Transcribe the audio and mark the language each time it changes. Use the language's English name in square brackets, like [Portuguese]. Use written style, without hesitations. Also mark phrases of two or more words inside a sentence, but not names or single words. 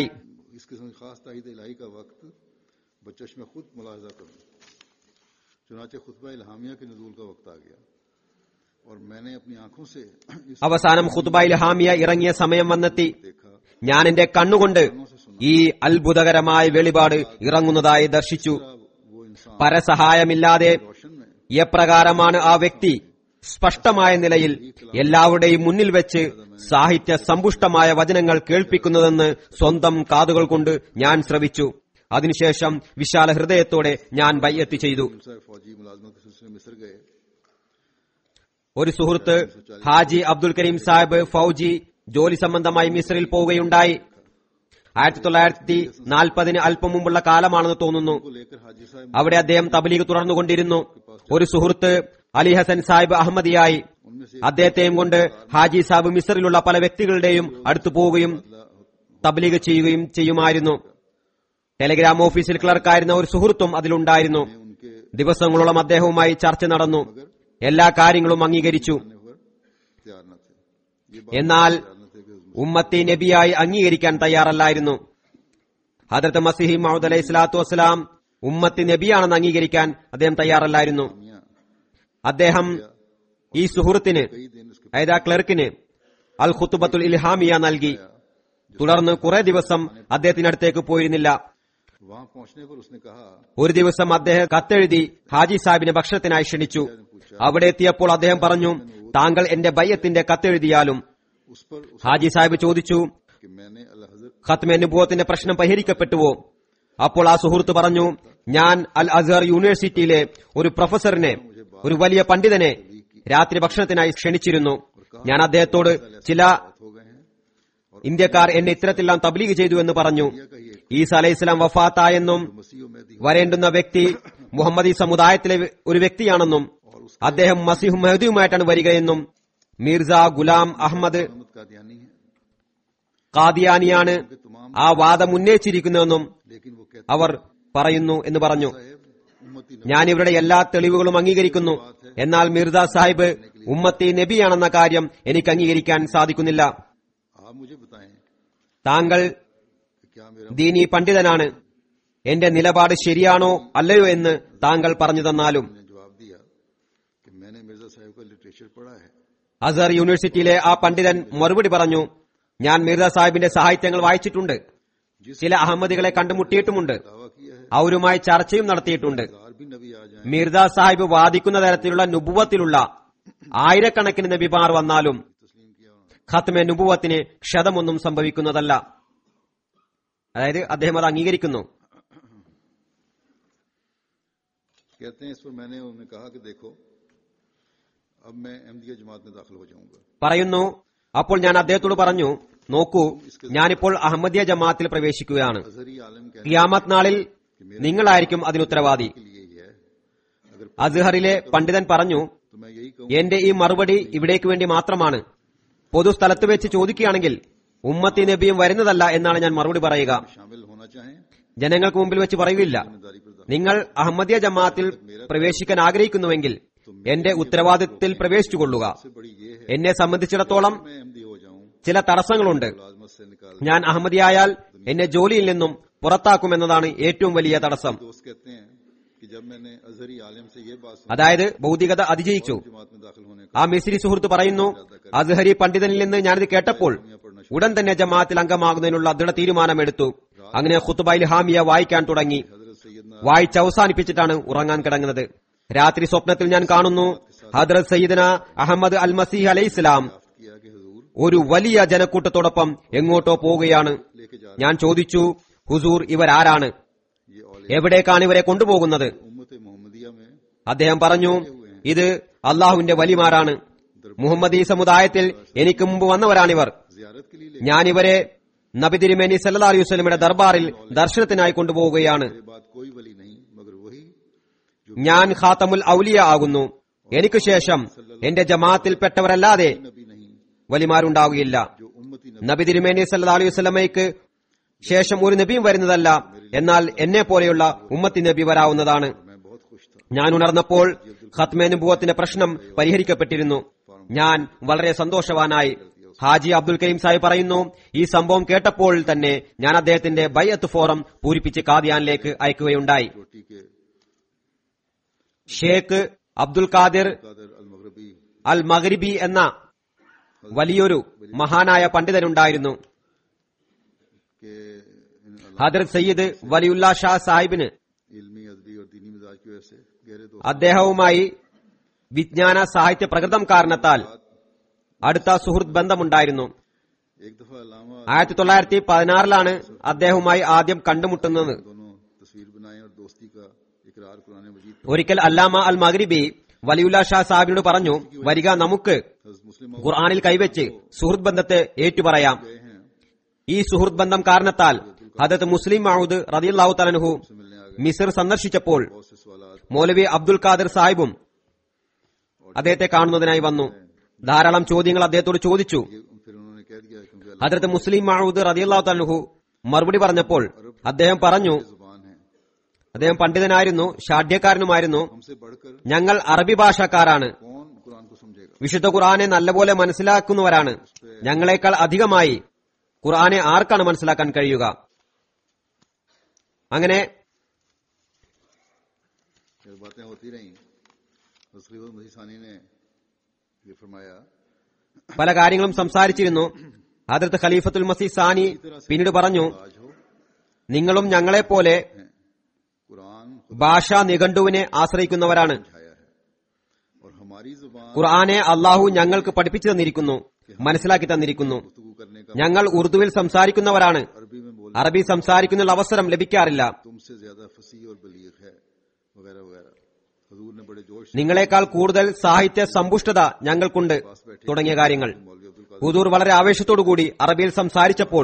[Urdu] اس قسم کی خاص تائید الٰہی کا وقت بچش میں خود ملاحظہ کروں. چنانچہ خطبہ الہامیہ کے نزول کا وقت آ گیا اور میں نے اپنی آنکھوں سے [Malayalam] അവസാനം ഖുത്ബ ഇൽഹാമിയ ഇറങ്ങിയ സമയം വന്നെത്തി. [Urdu] देखा [Malayalam] ഞാൻ എന്റെ കണ്ണുകൊണ്ട് ഈ അത്ഭുതകരമായ വെളിപാട് ഇറങ്ങുന്നതായി ദർശിച്ചു. [Urdu] وہ انسان [Malayalam] പരസഹായമില്ലാതെ [Urdu] روشن میں [Malayalam] എപ്രകാരമാണ് ആ വ്യക്തി സ്പഷ്ടമായ നിലയിൽ എല്ലാവരുടെയും മുന്നിൽ വെച്ച് സാഹിത്യ സമ്പുഷ്ടമായ വചനങ്ങൾ കേൾപ്പിക്കുന്നതെന്ന് സ്വന്തം കാതുകൾ കൊണ്ട് ഞാൻ ശ്രവിച്ചു. അതിനുശേഷം വിശാല ഹൃദയത്തോടെ ഞാൻ ബൈഅത്ത് ചെയ്തു. [Urdu] فوجی ملازمت کے سلسلے میں مصر گئے. [Malayalam] ഒരു സുഹൃത്ത് ഹാജി അബ്ദുൽ കരീം സാഹിബ് ഫൌജി ജോലി സംബന്ധമായി മിസ്രിൽ പോവുകയുണ്ടായി. 1940 അല്പം മുമ്പുള്ള കാലമാണെന്ന് തോന്നുന്നു. [Urdu] کو لے کر حاجی صاحب [Malayalam] അവിടെ അദ്ദേഹം തബ്ലീഗ് തുടർന്നുകൊണ്ടിരുന്നു. ഒരു സുഹൃത്ത് അലി ഹസൻ സാഹിബ് അഹമ്മദിയായി അദ്ദേഹത്തെയും കൊണ്ട് ഹാജി സാഹിബ് മിസ്രിലുള്ള പല വ്യക്തികളുടെയും അടുത്തു പോവുകയും തബ്ലീഗ് ചെയ്യുകയും ചെയ്യുമായിരുന്നു. ടെലിഗ്രാം ഓഫീസിൽ ക്ലർക്കായിരുന്ന ഒരു സുഹൃത്തും അതിലുണ്ടായിരുന്നു. [Urdu] उनके [Malayalam] ദിവസങ്ങളോളം അദ്ദേഹവുമായി ചർച്ച നടന്നു. എല്ലാ കാര്യങ്ങളും അംഗീകരിച്ചു. [Urdu] پر تیار نہ تھے۔ یہ [Malayalam] എന്നാൽ [Urdu] تیار نہ تھے کہ [Malayalam] ഉമ്മത്തി നബിയായി അംഗീകരിക്കാൻ തയ്യാറല്ലായിരുന്നു. ഹദ്രത്ത് മസീഹി മൗഊദ് അലൈഹി സ്വലാത്തു വസ്സലാം ഉമ്മത്തി നബിയാണെന്ന് അംഗീകരിക്കാൻ അദ്ദേഹം തയ്യാറല്ലായിരുന്നു. [Urdu] मियां [Malayalam] അദ്ദേഹം ഈ സുഹൃത്തിന് [Urdu] کئی دن اس کے [Malayalam] അതായത് ആ ക്ലർക്കിന് അൽ ഖുത്ബത്തുൽ ഇൽഹാമിയ നൽകി. തുടർന്ന് കുറെ ദിവസം അദ്ദേഹത്തിനടുത്തേക്ക് പോയിരുന്നില്ല. [Urdu] وہاں پہنچنے پر اس نے کہا [Malayalam] ഒരു ദിവസം അദ്ദേഹം കത്തെഴുതി ഹാജി സാഹിബിനെ ഭക്ഷണത്തിനായി ക്ഷണിച്ചു. അവിടെ എത്തിയപ്പോൾ അദ്ദേഹം പറഞ്ഞു, താങ്കൾ എന്റെ ബയ്യത്തിന്റെ കത്തെഴുതിയാലും. [Urdu] اس پر [Malayalam] ഹാജി സാഹിബ് ചോദിച്ചു, [Urdu] کہ میں نے اللہ حضرت [Malayalam] ഖത്മെ നുബുവത്തിന്റെ പ്രശ്നം പരിഹരിക്കപ്പെട്ടുവോ? അപ്പോൾ ആ സുഹൃത്ത് പറഞ്ഞു, ഞാൻ അൽ അസ്ഹർ യൂണിവേഴ്സിറ്റിയിലെ ഒരു പ്രൊഫസറിനെ, ഒരു വലിയ പണ്ഡിതനെ രാത്രി ഭക്ഷണത്തിനായി ക്ഷണിച്ചിരുന്നു. ഞാൻ അദ്ദേഹത്തോട് ചില [Urdu] ہو گئے ہیں اور [Malayalam] ഇന്ത്യക്കാർ എന്നെ ഇത്തരത്തിലെല്ലാം തബ്ലീഗ് ചെയ്തു എന്ന് പറഞ്ഞു. ഈസ അലൈഹിസ്സലാം വഫാത്തായെന്നും [Urdu] مسیح مہدی [Malayalam] വരേണ്ടുന്ന വ്യക്തി മുഹമ്മദി സമുദായത്തിലെ ഒരു വ്യക്തിയാണെന്നും അദ്ദേഹം മസീഹു മെഹദിയുമായിട്ടാണ് വരികയെന്നും മിർസ ഗുലാം അഹമ്മദ് [Urdu] محمد قادیانی ہے, [Malayalam] ഖാദിയാനിയാണ് [Urdu] کہ تمام [Malayalam] ആ വാദം ഉന്നയിച്ചിരിക്കുന്നതെന്നും [Urdu] لیکن وہ کہتے [Malayalam] അവർ പറയുന്നു എന്ന് പറഞ്ഞു. [Urdu] ہیں امتی [Malayalam] ഞാൻ ഇവരുടെ എല്ലാ തെളിവുകളും അംഗീകരിക്കുന്നു. എന്നാൽ മിർസ സാഹിബ് ഉമ്മത്തി നബിയാണെന്ന കാര്യം എനിക്ക് അംഗീകരിക്കാൻ സാധിക്കുന്നില്ല. [Urdu] آپ مجھے بتائیں [Malayalam] താങ്കൾ [Urdu] کہ کیا میرا [Malayalam] ദീനി പണ്ഡിതനാണ്, എന്റെ നിലപാട് ശരിയാണോ അല്ലയോ എന്ന് താങ്കൾ പറഞ്ഞു തന്നാലും. [Urdu] نے جواب دیا کہ میں نے مرزا صاحب کا لٹریچر پڑھا ہے, [Malayalam] അസർ യൂണിവേഴ്സിറ്റിയിലെ ആ പണ്ഡിതൻ മറുപടി പറഞ്ഞു, ഞാൻ മിർസ സാഹിബിന്റെ സാഹിത്യങ്ങൾ വായിച്ചിട്ടുണ്ട്, ചില അഹമ്മദികളെ കണ്ടുമുട്ടിയിട്ടുമുണ്ട്, [Urdu] دعویٰ کیا ہے [Malayalam] അവരുമായി ചർച്ചയും നടത്തിയിട്ടുണ്ട്. [Urdu] ہزار بھی نبی آ جائیں [Malayalam] മിർസ സാഹിബ് വാദിക്കുന്ന തരത്തിലുള്ള നുബുവത്തിലുള്ള ആയിരക്കണക്കിന് നബിമാർ വന്നാലും [Urdu] تسلیم کیا انہوں نے. [Malayalam] ഖത്മെ നുബുവത്തിന് ക്ഷതമൊന്നും സംഭവിക്കുന്നതല്ല. അതായത് അദ്ദേഹം അത് അംഗീകരിക്കുന്നു. [Urdu] کہتے ہیں اس پر میں نے انہیں کہا کہ دیکھو اب میں احمدیہ جماعت میں داخل ہو جاؤں گا. [Malayalam] പറയുന്നു, അപ്പോൾ ഞാൻ അദ്ദേഹത്തോട് പറഞ്ഞു, നോക്കൂ, ഞാനിപ്പോൾ അഹമ്മദിയ ജമാഅത്തിൽ പ്രവേശിക്കുകയാണ്. [Urdu] ازہری عالم کہنے [Malayalam] ഖിയാമത്ത് നാളിൽ നിങ്ങളായിരിക്കും അതിനുത്തരവാദി. [Urdu] کے لیے یہ ہے، اگر [Malayalam] അസ്ഹറിലെ പണ്ഡിതൻ പറഞ്ഞു, [Urdu] تو میں یہی کہوں [Malayalam] എന്റെ ഈ മറുപടി ഇവിടേക്ക് വേണ്ടി മാത്രമാണ്. പൊതുസ്ഥലത്ത് വെച്ച് ചോദിക്കുകയാണെങ്കിൽ ഉമ്മത്തി നബിയും വരുന്നതല്ല എന്നാണ് ഞാൻ മറുപടി പറയുക. [Urdu] شامل ہونا چاہیں [Malayalam] ജനങ്ങൾക്ക് मुമ്പിൽ വെച്ച് പറയുകയില്ല. [Urdu] ذمہ داری پر [Malayalam] നിങ്ങൾ അഹമ്മദിയ ജമാഅത്തിൽ പ്രവേശിക്കാൻ ആഗ്രഹിക്കുന്നുവെങ്കിൽ എന്റെ ഉത്തരവാദിത്തത്തിൽ പ്രവേശിച്ചുകൊള്ളുക. [Urdu] سب سے بڑی یہ ہے [Malayalam] എന്നെ സംബന്ധിച്ചിടത്തോളം [Urdu] میں احمدی ہو جاؤں, [Malayalam] ചില തടസ്സങ്ങളുണ്ട്. [Urdu] ملازمت سے نکال. [Malayalam] ഞാൻ അഹമ്മദിയായാൽ എന്നെ ജോലിയിൽ നിന്നും പുറത്താക്കുമെന്നതാണ് ഏറ്റവും വലിയ തടസ്സം. [Urdu] دوست کہتے ہیں کہ جب میں نے ازہری عالم سے یہ بات سنی [Malayalam] അതായത് ഭൗതികത അതിജയിച്ചു. [Urdu] جماعت میں داخل ہونے [Malayalam] ആ മിസ്രി സുഹൃത്ത് പറയുന്നു, അസ്ഹരി പണ്ഡിതനിൽ നിന്ന് ഞാനിത് കേട്ടപ്പോൾ ഉടൻ തന്നെ ജമാഅത്തിൽ അംഗമാകുന്നതിനുള്ള ദൃഢ തീരുമാനമെടുത്തു. അങ്ങനെ ഖുത്ബ ഇൽഹാമിയ വായിക്കാൻ തുടങ്ങി. [Urdu] حضرت سیدنا [Malayalam] വായിച്ച് അവസാനിപ്പിച്ചിട്ടാണ് ഉറങ്ങാൻ കിടങ്ങുന്നത്. രാത്രി സ്വപ്നത്തിൽ ഞാൻ കാണുന്നു, ഹദ്രത്ത് സയ്യിദന അഹമ്മദ് അൽ മസീഹ് അലൈഹിസ്സലാം [Urdu] کیا کہ حضور [Malayalam] ഒരു വലിയ ജനക്കൂട്ടത്തോടൊപ്പം എങ്ങോട്ടോ പോവുകയാണ്. [Urdu] لے کے جا [Malayalam] ഞാൻ ചോദിച്ചു, ഹുസൂർ, ഇവരാരാണ്? [Urdu] یہ اولے [Malayalam] എവിടേക്കാണ് ഇവരെ കൊണ്ടുപോകുന്നത്? [Urdu] امت محمدیہ میں [Malayalam] അദ്ദേഹം പറഞ്ഞു, ഇത് അള്ളാഹുവിന്റെ വലിമാരാണ്. മുഹമ്മദി സമുദായത്തിൽ എനിക്ക് മുമ്പ് വന്നവരാണിവർ. [Urdu] زیارت کے لیے [Malayalam] ഞാനിവരെ നബി തിരുമേനി സല്ലല്ലാഹു അലൈഹി വസല്ലമയുടെ ദർബാറിൽ ദർശനത്തിനായി കൊണ്ടുപോവുകയാണ്. [Urdu] میرے بعد کوئی ولی نہیں مگر وہی [Malayalam] ഞാൻ ഖാതമുൽ ഔലിയ ആകുന്നു. എനിക്ക് ശേഷം എന്റെ ജമാഅത്തിൽപ്പെട്ടവരല്ലാതെ [Urdu] نبی نہیں [Malayalam] വലിമാരുണ്ടാവുകയില്ല. [Urdu] جو امتی [Malayalam] നബി തിരുമേനി സല്ലല്ലാഹു അലൈഹി വസല്ലമയ്ക്ക് ശേഷം ഒരു നബിയും വരുന്നതല്ല, എന്നാൽ എന്നെ പോലെയുള്ള ഉമ്മത്തി നബി വരാവുന്നതാണ്. [Urdu] میں بہت خوش تھا. [Malayalam] ഞാൻ ഉണർന്നപ്പോൾ ഖത്മെ നുബുവത്തിന്റെ പ്രശ്നം പരിഹരിക്കപ്പെട്ടിരുന്നു. ഞാൻ വളരെ സന്തോഷവാനായി. ഹാജി അബ്ദുൽ കരീം സാഹിബ് പറയുന്നു, ഈ സംഭവം കേട്ടപ്പോൾ തന്നെ ഞാൻ അദ്ദേഹത്തിന്റെ ബൈഅത്ത് ഫോറം പൂരിപ്പിച്ച് കാദിയാനിലേക്ക് അയക്കുകയുണ്ടായി. [Urdu] روٹی کے [Malayalam] ഷേഖ് അബ്ദുൽ ഖാദിർ [Urdu] قادر المغربی [Malayalam] അൽ മഗ്രിബി എന്ന വലിയൊരു മഹാനായ പണ്ഡിതനുണ്ടായിരുന്നു. [Urdu] के [Malayalam] ഹദരത്ത് സയ്യിദ് വലിയുല്ലാ ഷാ സാഹിബിന് [Urdu] علمی ادبی اور دینی مزاج کی وجہ سے گہرے دوست [Malayalam] അദ്ദേഹവുമായി വിജ്ഞാന സാഹിത്യ പ്രകൃതം കാരണത്താൽ അടുത്ത സുഹൃത്ത് ബന്ധമുണ്ടായിരുന്നു. [Urdu] ایک دفعہ علامہ [Malayalam] 1916 അദ്ദേഹവുമായി ആദ്യം കണ്ടുമുട്ടുന്നത്. [Urdu] دونوں تصویر بنائے اور دوستی کا اقرار قرآن مجید [Malayalam] ഒരിക്കൽ അല്ലാമ അൽ മഗ്രിബി വലിയുല്ലാ ഷാ സാഹിബിനോട് പറഞ്ഞു, വരിക നമുക്ക് [Urdu] حضرت مسلم [Malayalam] ഖുർആനിൽ കൈവച്ച് സുഹൃത്ത് ബന്ധത്തെ ഏറ്റുപറയാം. [Urdu] گئے ہیں [Malayalam] ഈ സുഹൃത്ത് ബന്ധം കാരണത്താൽ ഹദരത്ത് മുസ്ലിം മഊദ് റളിയല്ലാഹു തആല അൻഹു [Urdu] سے ملنے آ گئے. [Malayalam] മിസ്ർ സന്ദർശിച്ചപ്പോൾ [Urdu] بہت سے سوالات [Malayalam] മൗലവി അബ്ദുൽ ഖാദിർ സാഹിബും അദ്ദേഹത്തെ കാണുന്നതിനായി വന്നു. ധാരാളം ചോദ്യങ്ങൾ അദ്ദേഹത്തോട് ചോദിച്ചു. [Urdu] پھر انہوں نے کہہ دیا کیونکہ اللہ [Malayalam] ഹദരത്ത് മുസ്ലിം മഊദ് റളിയല്ലാഹു തആല അൻഹു മറുപടി പറഞ്ഞപ്പോൾ അദ്ദേഹം പറഞ്ഞു, [Urdu] کی زبان ہے, [Malayalam] അദ്ദേഹം പണ്ഡിതനായിരുന്നു, ഷാഢ്യക്കാരനുമായിരുന്നു. [Urdu] ہم سے بڑھ کر [Malayalam] ഞങ്ങൾ അറബി ഭാഷക്കാരാണ്, [Urdu] کون قرآن کو سمجھے گا. [Malayalam] വിശുദ്ധ ഖുർആനെ നല്ലപോലെ മനസ്സിലാക്കുന്നവരാണ്. ഞങ്ങളെക്കാൾ അധികമായി ഖുർആനെ ആർക്കാണ് മനസ്സിലാക്കാൻ കഴിയുക? അങ്ങനെ [Urdu] یہ باتیں ہوتی رہی. حضرت مسیح ثانی نے یہ فرمایا [Malayalam] പല കാര്യങ്ങളും സംസാരിച്ചിരുന്നു. ഹദരത്ത് ഖലീഫത്തുൽ മസീഹ് സാനി പിന്നീട് പറഞ്ഞു, [Urdu] آج ہو [Malayalam] നിങ്ങളും ഞങ്ങളെപ്പോലെ [Urdu] कुरान [Malayalam] ഭാഷാ നിഘണ്ടുവിനെ ആശ്രയിക്കുന്നവരാണ്. [Urdu] چھایا ہے اور ہماری زبان [Malayalam] ഖുർആനെ അള്ളാഹു ഞങ്ങൾക്ക് പഠിപ്പിച്ചു തന്നിരിക്കുന്നു, മനസ്സിലാക്കി തന്നിരിക്കുന്നു. [Urdu] گفتگو کرنے کا [Malayalam] ഞങ്ങൾ ഉറുദുവിൽ സംസാരിക്കുന്നവരാണ്. [Urdu] عربی میں بول [Malayalam] അറബി സംസാരിക്കുന്ന അവസരം ലഭിക്കാറില്ല. [Urdu] تم سے زیادہ فصیح اور بلیغ ہے وغیرہ وغیرہ. حضور نے بڑے جوش سے [Malayalam] നിങ്ങളെക്കാൾ കൂടുതൽ സാഹിത്യ സമ്പുഷ്ടത ഞങ്ങൾക്കുണ്ട് തുടങ്ങിയ കാര്യങ്ങൾ. [Urdu] مولوی عبدالقادر [Malayalam] ഹുദൂർ വളരെ ആവേശത്തോടുകൂടി അറബിയിൽ സംസാരിച്ചപ്പോൾ